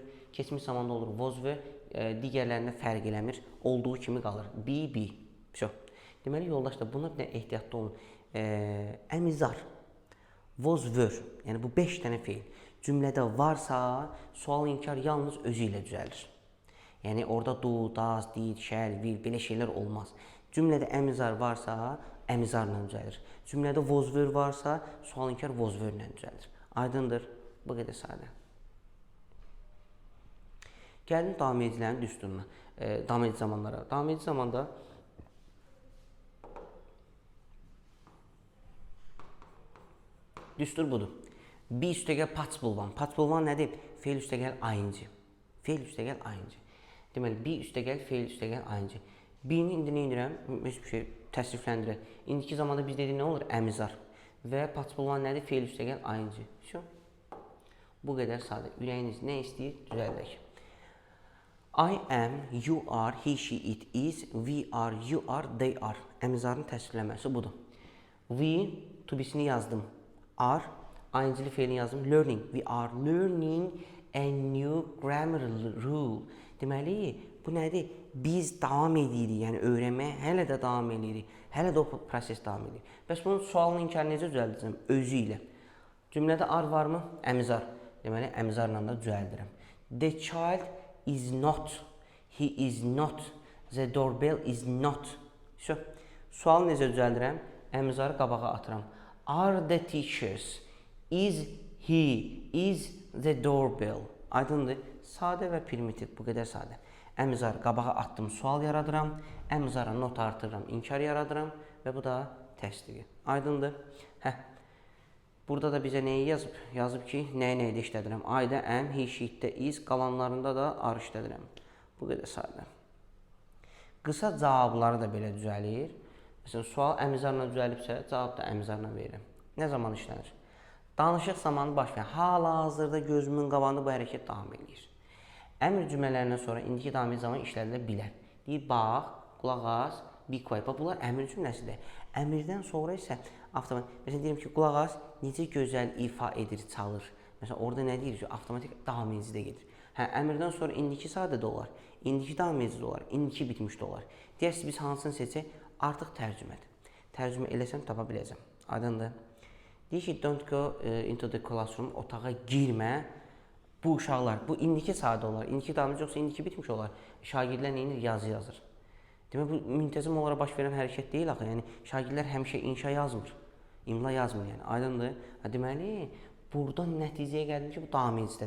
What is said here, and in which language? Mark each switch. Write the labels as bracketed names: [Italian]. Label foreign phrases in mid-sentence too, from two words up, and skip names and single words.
[Azerbaijani] Keçmiş zamanda olur was və digərlərində fərq eləmir. Olduğu kimi qalır. Be. Deməli, yoldaşlar, buna bir də ehtiyatlı olun. Əmizar, [English] was were, [Azerbaijani] yəni bu 5 dənə feil cümlədə varsa, sual inkar yalnız özü ilə düzəlir. Yəni, orada [English] do, does, did, shall, will, [Azerbaijani] belə şeylər olmaz. Cümlədə əmizar varsa, əmizarla düzəlir. Cümlədə [English] was were [Azerbaijani] varsa, sual inkar [English] was were [Azerbaijani] ilə düzəlir. Aydındır. Bu qədər sadə. Gəlin davam edicilərin düsturuna, davam edici zamanlara. Davam edici zamanda düstur budur. Be üstəgəl [English] participle one. Participle one [Azerbaijani] nədir? Feil üstəgəl ing. Feil üstəgəl ing. Deməli, be üstəgəl, feil üstəgəl ing. Be-ni indi nə edirəm? Heç bir şey təsrifləndirək. İndiki zamanda biz dedik nə olur? Əmizar. Və [English] participle one [Azerbaijani] nədir? Feil üstəgəl ing. Bu qədər sadə. Ürəyiniz nə istəyir? Düzəldək. [English] I am, you are, he, she, it is, we are, you are, they are. [Azerbaijani] Əmizarın təsvirləməsi budur. We, [English] to be- [Azerbaijani] sini yazdım. Are, ing-li feilini yazdım. Learning. [English] We are learning a new grammar rule. [Azerbaijani] Deməli, bu nədir? Biz davam edirik, yəni öyrənməyə hələ də davam edirik. Hələ də o proses davam edir. Bəs bunun sualını inkar necə düzəldəcəm? Özü ilə. Cümlədə are varmı? Əmizar. Deməli, əmizarla da düzəldirəm. [English] The child is not. He is not. The doorbell is not. [Azerbaijani] Sualı necə düzəldirəm? Əmizarı qabağa atıram. [English] Are the teachers? Is he? Is the doorbell? [Azerbaijani] Aydındır. Sadə və primitiv. Bu qədər sadə. Əmizarı qabağa atdım, sual yaradıram. Əmizara not artırıram, inkar yaradıram. Və bu da təsdiqi. Aydındır. Burada da bizə nəyi yazıb? Yazıb ki, nəyi də işlədirəm. I-də am, he, she-də is, qalanlarında da are işlədirəm. Bu qədər sadə. Qısa cavabları da belə düzəlir. Məsələn, sual əmizarla düzəlibsə, cavab da əmizarla verirəm. Nə zaman işlənir? Danışıq zamanı baş verir. Hal-hazırda gözümün qabağında bu hərəkət davam edir. Əmr cümlələrindən sonra indiki daimi zaman işlədilə bilər. Deyir, bax, qulaq as, [English] be quiet. [Azerbaijani] Bunlar əmr cümləsidir. Əmrdən sonra isə avtomatik, məsələn, deyirəm ki, qulaq as, necə gözəl ifa edir, çalır. Məsələn, orada nə deyir ki, avtomatik davam edici də gedir. Əmrdən sonra indiki sadə də olar, indiki davam edici də olar, indiki bitmiş də olar. Deyərsiniz, biz hansını seçək? Artıq tərcümədir. Tərcümə eləsəm, tapa biləcəm. Aydındır. Deyir ki, [English] don't go into the classroom, [Azerbaijani] otağa girmə. Bu uşaqlar, bu indiki sadə olar, indiki davam yoxsa indiki bitmiş olar. Şagirdlər neyinir? Yazı yazır. Demək, bu müntəzəm olaraq baş verən hərəkət deyil axı. Yəni, şagirdlər həmişə inşa yazmır, imla yazmır. Yəni, aydındır. Deməli, buradan nəticəyə gəldim ki, bu davam edicidir.